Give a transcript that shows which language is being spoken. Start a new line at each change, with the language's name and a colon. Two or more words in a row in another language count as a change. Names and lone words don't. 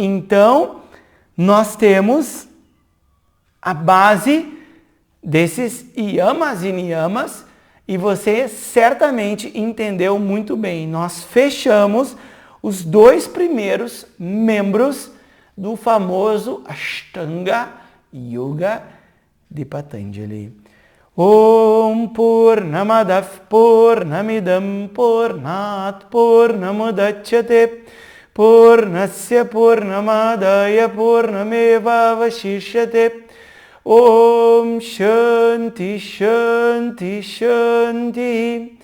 Portuguese: Então, nós temos a base desses yamas e niyamas e você certamente entendeu muito bem. Nós fechamos os 2 primeiros membros do famoso Ashtanga Yoga de Patanjali.
Sanskrit: Om Purnamadav Purnamidam Purnat Purnamudachyate Purnasya Purnamadaya Purnameva Vashishyate. Om Shanti Shanti Shanti.